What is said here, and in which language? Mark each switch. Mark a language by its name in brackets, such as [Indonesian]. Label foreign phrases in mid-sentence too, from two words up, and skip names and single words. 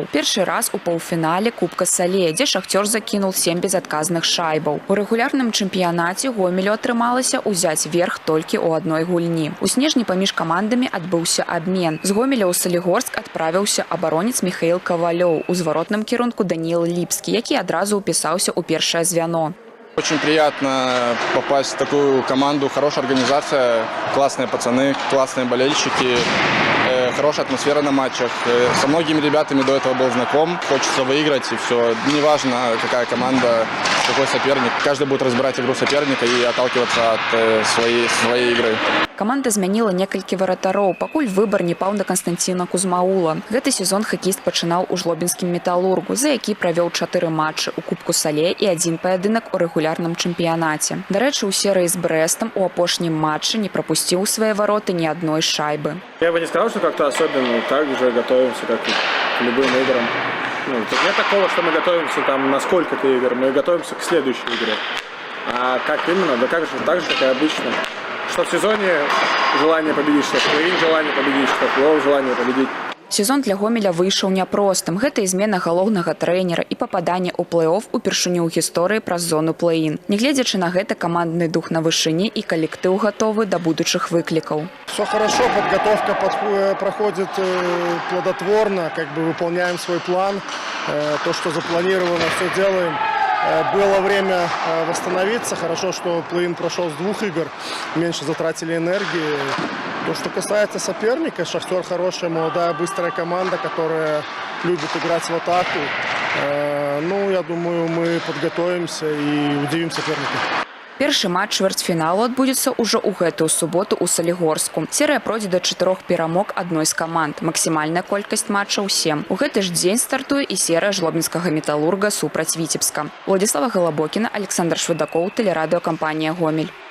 [Belarusian] Першы раз у паўфінале Кубка Сале, дзе «Шахцёр» закінуў 7 безадказных шайбаў. У рэгулярным чэмпіянаце Гомелю атрымалася ўзяць верх толькі ў адной гульні. У снежні паміж камандамі адбыўся абмен. З Гомеля ў Салігорск адправіўся абаронец Михаил Ковалёў, у зваротным кірунку Даниил Липский, які адразу упісаўся ў першае звяно. [Russian] Очень приятно попасть в такую команду, хорошая организация, классные пацаны, классные болельщики, хорошая атмосфера на матчах. Со многими ребятами до этого был знаком, хочется выиграть и все. Неважно, какая команда, какой соперник, каждый будет разбирать игру соперника и отталкиваться от своей игры. [Belarusian] Каманда змяніла некалькі варатароў, пакуль выбар не паў на Константина Кузмаула. Гэты сезон хакеіст пачынаў у жлобінскім «Металлургу», за які правёў 4 матчы у Кубку Сале і 1 паядынак у рэгулярным чэмпіянаце. Дарэчы, у серыі з Брэстам у апошнім матчы не прапусціў у свае вароты ні адной шайбы. [Russian] Я бы не сказал, что как-то особенно так же готовимся, как и к любым играм. Нет такого, что мы готовимся там на сколько-то игр, мы готовимся к следующей игре. А как именно? Да как же, так же, как и обычно. Что в сезоне желание победить, что в плей-ин желание победить, что в плей-офф желание победить. [Belarusian] Сезон для Гомеля выйшаў няпростым. Гэта і змена галоўнага трэнера і пападанне ў плэй-оф упершыню ў гісторыі праз зону плэй-ин. Нягледзячы на гэта, камандны дух на вышыні і калектыў гатовы да будучых выклікаў. [Russian] Все хорошо, подготовка проходит плодотворно, выполняем свой план. То, что запланировано, все делаем. Было время восстановиться. Хорошо, что плей-ин прошел с 2 игр. Меньше затратили энергии. То, что касается соперника, «Шахтёр» хорошая, молодая, быстрая команда, которая любит играть в атаку. Я думаю, мы подготовимся и удивим соперника. [Belarusian] Першы матч чвэрцьфіналу адбудзецца ўжо ў гэтую суботу ў Салігорску. Серыя пройдзе да 4 перамог адной з каманд. Максімальная колькасць матчаў 7. У гэты ж дзень стартуе і серыя жлобінскага «Металлурга» супраць Віцебска. Уладзіслава Галабокіна, Александр Швыдакоў, тэлерадыёкампанія «Гомель».